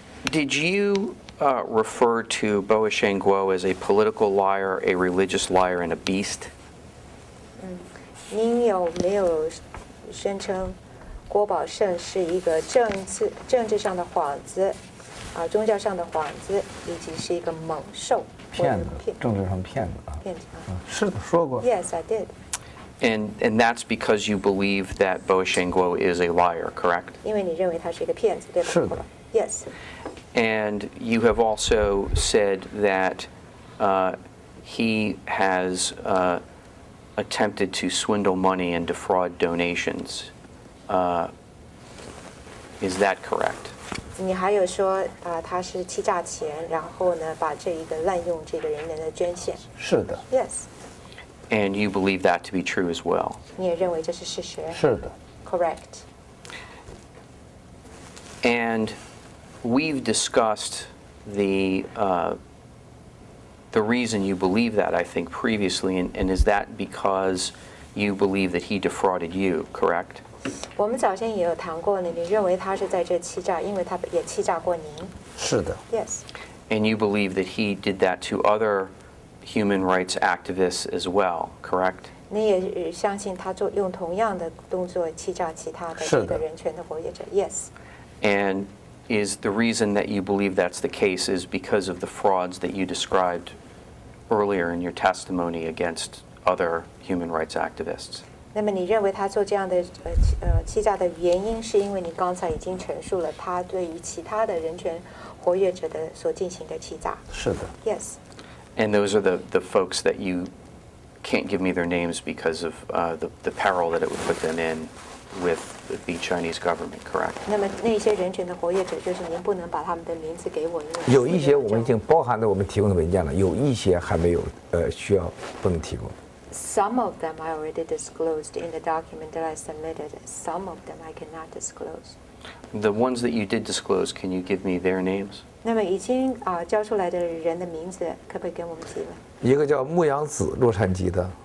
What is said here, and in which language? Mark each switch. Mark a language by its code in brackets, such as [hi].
[en] Did you refer to Boa Guo as a political liar, a religious liar, and a beast? [zh] 您有没有声称郭宝胜是一个政治上的幌子，宗教上的幌子，以及是一个猛兽？骗子，政治上骗子啊。骗子啊。是的，说过。 [en] Yes, I did. And that's because you believe that Boa Guo is a liar, correct? [zh] 因为你认为他是一个骗子，对吧？是的。 [en] Yes. And you have also said that he has attempted to swindle money and defraud donations. Is that correct? [zh] 你还有说他是欺诈钱，然后呢把这一个滥用这个人的捐献。是的。 [en] Yes. And you believe that to be true as well? [zh] 你也认为这是事实？是的。 [en] Correct. And we've discussed the reason you believe that, I think, previously, and is that because you believe that he defrauded you, correct? [zh] 我们早先也有谈过呢，你认为他是在这欺诈，因为他也欺诈过您。是的。 [en] Yes. And you believe that he did that to other human rights activists as well, correct? [zh] 你也相信他用同样的动作欺诈其他的这个人权的活跃者。 [en] Yes. And is the reason that you believe that's the case is because of the frauds that you described earlier in your testimony against other human rights activists? [zh] 那么你认为他做这样的欺诈的原因，是因为你刚才已经陈述了他对于其他的人权活跃者的所进行的欺诈。是的。 [en] Yes. And those are the folks that you can't give me their names because of the peril that it would put them in with the Chinese government, correct? [zh] 那么那些人权的活跃者，就是您不能把他们的名字给我，因为有一些我们已经包含在我们提供的文件了，有一些还没有需要不能提供。 [en] Some of them I already disclosed in the document that I submitted. Some of them I cannot disclose. The ones that you did disclose, can you give me their names? [zh] 那么已经交出来的人的名字，可不可以跟我们提问？一个叫牧羊子，洛杉矶的。